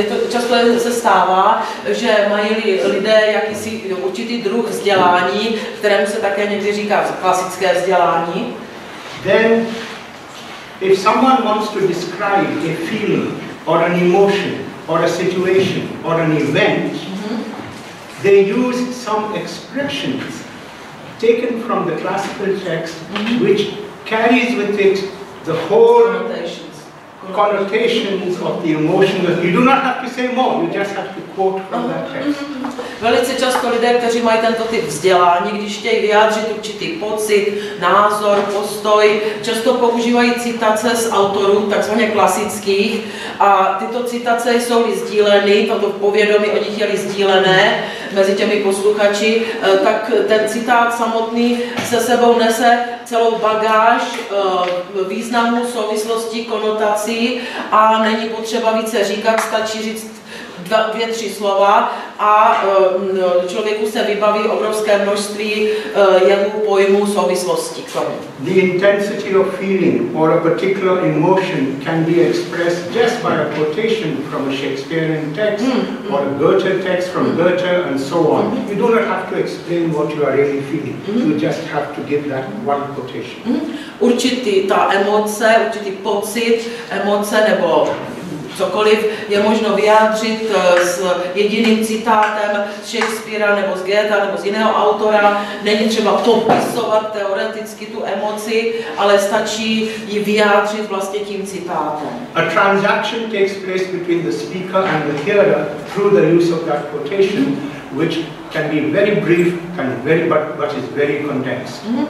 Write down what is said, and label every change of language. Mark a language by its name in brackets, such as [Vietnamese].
[Czech] Často se stává, že mají lidé jakýsi určitý druh vzdělání, kterému se také někdy říká klasické vzdělání. [English] Then, if someone wants to describe a feeling or an emotion or a situation or an event, they use some expressions taken from the classical text, which carries with it the whole connotations of the emotion. You do not have to say more, you just have to quote from that text. [Czech] Velice často lidé, kteří mají tento typ vzdělání, když chtějí vyjádřit určitý pocit, názor, postoj, často používají citace z autorů, takzvaně klasických, a tyto citace jsou-li sdíleny, toto povědomí o nich je-li sdílené mezi těmi posluchači, tak ten citát samotný se sebou nese celou bagáž významu, souvislostí, konotací a není potřeba více říkat, stačí říct dvě, tři slova a člověku se vybaví obrovské množství jevů, pojmů, souvislostí k tomu. [English] The intensity of feeling or a particular emotion can be expressed just by a quotation from a Shakespearean text or a Goethe text from Goethe and so on. You do not have to explain what you are really feeling. You just have to give that one quotation. [Czech] Ta emoce, určitý pocit, emoce nebo cokoliv je možno vyjádřit s jediným citátem z Shakespearea nebo z Goethe nebo z jiného autora. Není třeba popisovat teoreticky tu emoci, ale stačí ji vyjádřit vlastně tím citátem. [English] A transaction takes place between the speaker and the hearer through the use of that quotation, which can be very brief and but is very condensed.